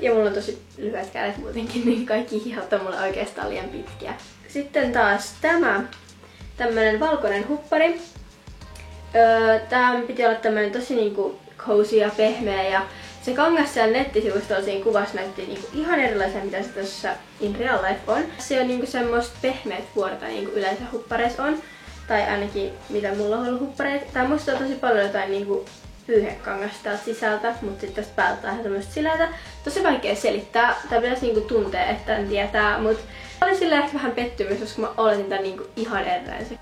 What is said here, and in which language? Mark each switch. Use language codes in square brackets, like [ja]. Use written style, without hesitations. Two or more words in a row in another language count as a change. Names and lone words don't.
[fi] Ja mulla on tosi lyhyet kädet muutenkin, niin kaikki hihat on mulla oikeastaan liian pitkiä. Sitten taas tämmönen valkoinen huppari. Tää piti olla tämmönen tosi niinku cozy ja pehmeä ja se kangas siellä nettisivustolla siinä kuvassa näytti niinku ihan erilaisen mitä se tässä [en] in real life [fi] on. Se on niinku semmoista pehmeät vuorta niinku yleensä huppareissa on. Tai ainakin mitä mulla on ollut huppareita. Tää muistaa tosi paljon jotain niinku pyyhekangasta täältä sisältä, mutta sitten tästä päältä on ihan tämmöistä sileätä. Tosi vaikea selittää. Tää pitäisi niinku tuntea, että en tietää, mut oli silleen ehkä vähän pettymys, koska mä oletin tän niinku ihan erilaisen.